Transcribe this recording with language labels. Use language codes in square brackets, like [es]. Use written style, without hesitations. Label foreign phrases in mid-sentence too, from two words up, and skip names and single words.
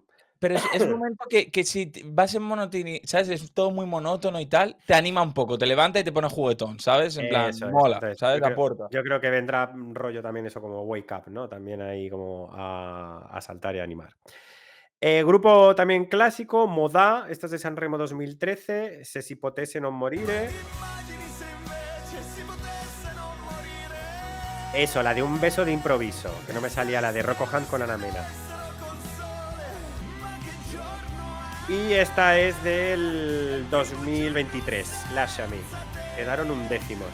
[es] Pero es un momento que si vas en monotoni, ¿sabes? Es todo muy monótono y tal, te anima un poco, te levanta y te pone juguetón, ¿sabes? En plan, Eso es. mola, Entonces, ¿sabes? Aporta. yo creo que vendrá rollo también eso como Wake Up, ¿no? También ahí como a saltar y animar. Grupo también clásico, Modà, esta es de Sanremo 2013, Se si potesse non morire. Eso, la de Un beso de improviso, que no me salía, la de Rocco Hunt con Ana Mena. Y esta es del 2023, Lasciami. Quedaron undécimos.